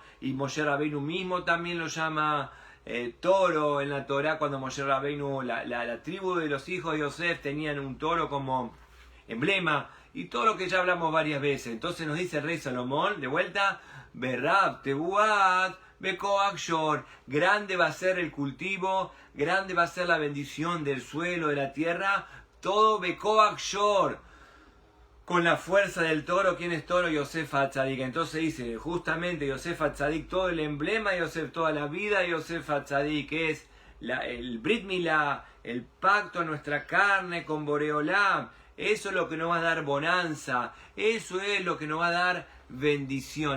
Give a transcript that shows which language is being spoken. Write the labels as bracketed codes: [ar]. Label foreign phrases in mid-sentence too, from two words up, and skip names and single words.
[es] Y Moshe Rabbeinu mismo también lo llama toro en la Torá, cuando Moshe Rabbeinu, la tribu de los hijos de Yosef tenían un toro como emblema. Y todo lo que ya hablamos varias veces. Entonces nos dice el rey Salomón, de vuelta, [he] ברב תבואות בכח שור, [es] grande va a ser el cultivo, grande va a ser la bendición del suelo, de la tierra, todo [he] בכח שור, [es] con la fuerza del toro. ¿Quién es toro? Yosef HaTzadik. Entonces dice, justamente Yosef HaTzadik, todo el emblema de Yosef, toda la vida de Yosef HaTzadik, que es el [he] ברית מילה, [es] el pacto a nuestra carne con Boreolam. Eso es lo que nos va a dar bonanza, eso es lo que nos va a dar bendición.